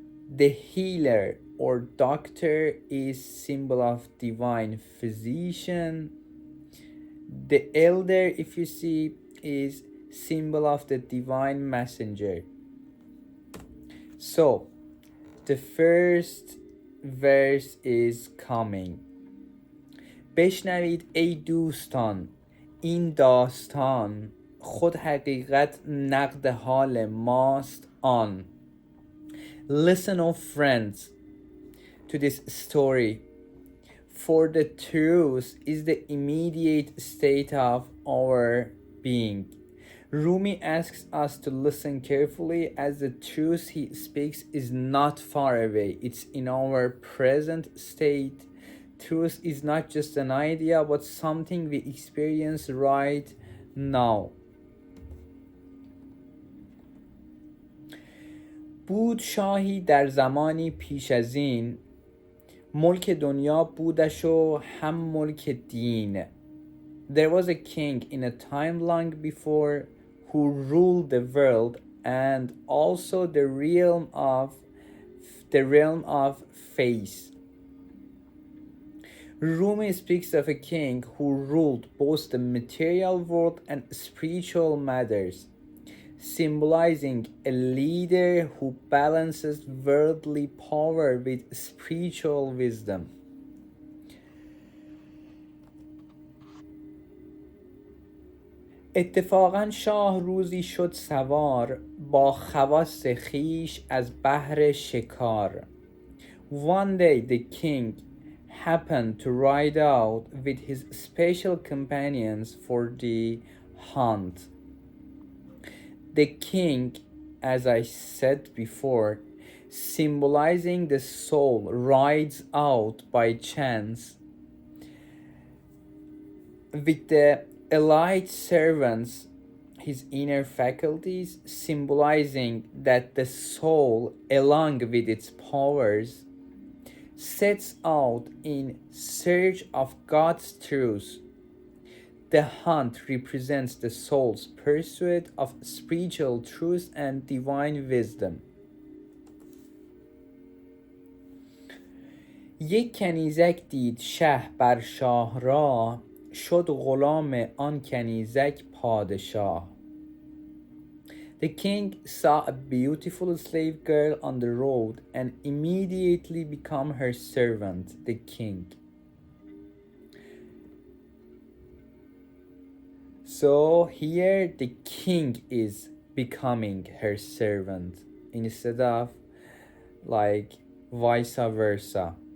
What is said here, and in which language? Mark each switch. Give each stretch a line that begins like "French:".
English: The healer or doctor is symbol of divine physician. The elder, if you see, is symbol of the divine messenger. So, the first verse is coming.
Persian: بشنوید ای دوستان، این داستان خود حقیقت نقد حال ماست آن.
English: Listen, O friends, to this story, for the truth is the immediate state of our being. Rumi asks us to listen carefully, as the truth he speaks is not far away. It's in our present state. Truth is not just an idea, but something we experience right now.
Persian: بود شاهی در زمانی پیش از این، ملک دنیا بودش و هم ملک دین.
English: There was a king in a time long before who ruled the world and also the realm of faith. Rumi speaks of a king who ruled both the material world and spiritual matters, symbolizing a leader who balances worldly power with spiritual wisdom.
Persian: اتفاقا شاه روزی شد سوار با خواص خویش از بهر شکار.
English: One day the king happened to ride out with his special companions for the hunt. The king, as I said before, symbolizing the soul, rides out by chance with the Elite servants his inner faculties, symbolizing that the soul, along with its powers, sets out in search of God's truth. The hunt represents the soul's pursuit of spiritual truth and divine wisdom.
Persian: یک کنیزک دید شه بر شاه را، شد غلام آن کنیزک پادشاه.
English: The king saw a beautiful slave girl on the road and immediately became her servant, the king. So here the king is becoming her servant instead of like vice versa.